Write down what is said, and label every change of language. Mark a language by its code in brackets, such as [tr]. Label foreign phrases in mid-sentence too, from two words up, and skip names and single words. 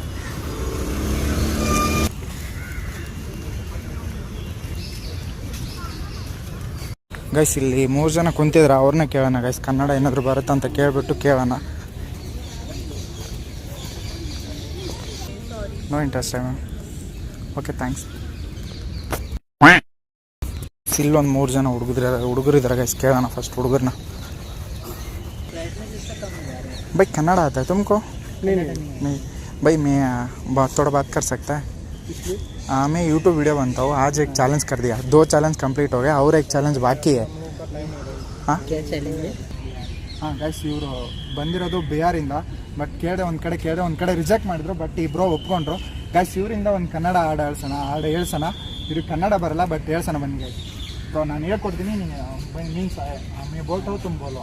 [kn] ಗೈಸ್ ಇಲ್ಲಿ 3 ಜನ ಕುಂತಿದ್ರು, ಅವ್ರನ್ನ ಕೇಳೋಣ ಗೈಸ್. ಕನ್ನಡ ಏನಾದರೂ ಬರುತ್ತಾ ಅಂತ ಕೇಳಿಬಿಟ್ಟು ಕೇಳೋಣ. [en] no interest ma'am. okay thanks. [kn] ಇಲ್ಲೊಂದು 3 ಜನ ಹುಡುಗರಿದ್ದಾರೆ ಗೈಸ್, ಕೇಳೋಣ ಫಸ್ಟ್ ಹುಡುಗರನ್ನ. [hi] भाई कन्नड़ आता है तुमको? नहीं भाई मैं थोड़ा बात कर सकता है? हाँ मैं यूट्यूब वीडियो बनता हूँ. आज एक चैलेंज कर दिया, 2 [en] challenge complete [hi] हो गया और एक चैलेंज बाकी है. हाँ क्या चैलेंज है? [kn] ಹಾಂ ಗೈಸ್ ಇವರು ಬಂದಿರೋದು ಬಿಹಾರಿಂದ. ಬಟ್ ಕೇಳಿದೆ ಒಂದು ಕಡೆ ರಿಜೆಕ್ಟ್ ಮಾಡಿದ್ರು. ಬಟ್ ಇಬ್ಬರು ಒಪ್ಕೊಂಡ್ರು ಗೈಸ್. ಇವರಿಂದ ಒಂದು ಕನ್ನಡ ಹಾಡು ಹೇಳ್ಸೋಣ. ಇವ್ರಿಗೆ ಕನ್ನಡ ಬರಲ್ಲ, ಬಟ್ ಹೇಳ್ಸೋಣ ಬನ್ನಿ ಗೈಸ್. ಸೊ ನಾನು ಹೇಳ್ಕೊಡ್ತೀನಿ, ಮೀನ್ಸ್ [hi] मैं बोलता हूँ तुम बोलो.